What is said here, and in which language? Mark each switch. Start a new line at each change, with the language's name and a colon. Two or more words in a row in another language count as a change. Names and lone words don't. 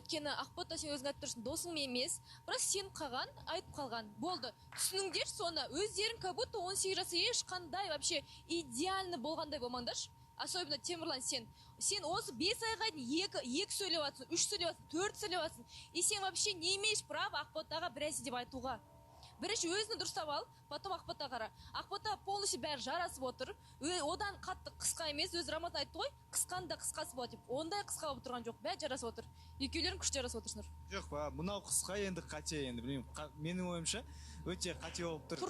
Kazakh: Өйткені Ақбота сен өзің айтып тұрсың, досың емес. Бірақ сеніп қалған, айтып қалған. Болды. Түсініңдер соны. Өздерің
Russian: как будто
Kazakh: 18 жасы ешқандай вообще идеальны болғандай болмаңдаршы. Особенно Темірлан сен осы 5 айға дейін 2 сөйлеп жатсың, 3 сөйлеп жатсың, 4 сөйлеп жатсың. И сен
Russian: вообще не имеешь права
Kazakh: Ақботаға бір әсе деп айтуға. Бірінші өзіні дұрыстап ал, потом Ақбота қара. Ақбота полностью бәрі жарасып отыр. Одан қатты қысқа емес, өз Рамазан айтты ғой, қысқанда қысқасы болады деп. Ондай қысқа болып тұрған жоқ, бәрі жарасып отыр. Екеулерің күшті жарасып отырсыңдар. Жоқ, мынау қысқа енді қате енді, білмеймін. Менің ойымша өте қате болып тұр.